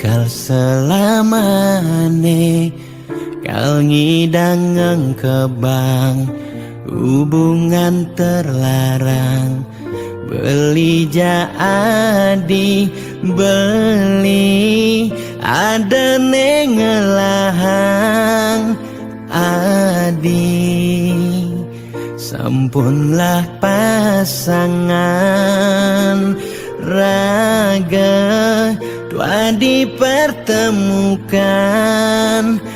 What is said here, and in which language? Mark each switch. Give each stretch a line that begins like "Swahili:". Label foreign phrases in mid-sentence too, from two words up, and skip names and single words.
Balinese: selamane kal ngidang ngengkebang
Indonesian: hubungan terlarang
Balinese: beli jadi beli ada nengelahang adi sampunlah pasangan raga dua dipertemukan